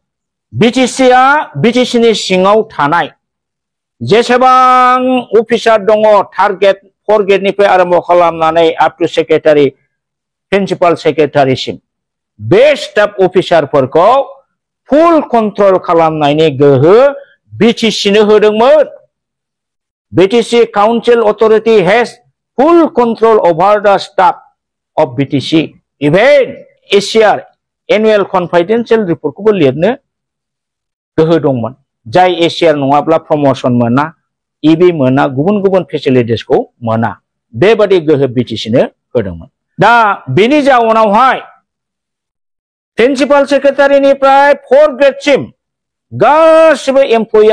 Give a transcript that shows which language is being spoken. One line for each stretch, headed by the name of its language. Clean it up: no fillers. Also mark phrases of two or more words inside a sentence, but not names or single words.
Bodo: BTC नि सिङाव थानाय जेसेबां अफिसार दङ टारगेट 4 गेटनिफ्राय आरम्भ खालामनानै
English: up to secretary principal secretary
Bodo: बे
English: staff officers full control
Bodo: खालामनायनि गोहो BTC नो होदोंमोन
English: BTC Council Authority has full control over the staff of BTC even ACR Annual Confidential Report
Bodo: खौबो लिरनो गोहो दंमोन जाय ACR नङाब्ला प्रमोशन मोना EB मोना गुबुन गुबुन फेसिलिटिसखौ मोना बेबादि गोहो BTC नो होदोंमोन दा बेनि जाउनावहाय
English: principal secretary
Bodo: 4 ग्रेडसिम गासिबो एमप्लयिया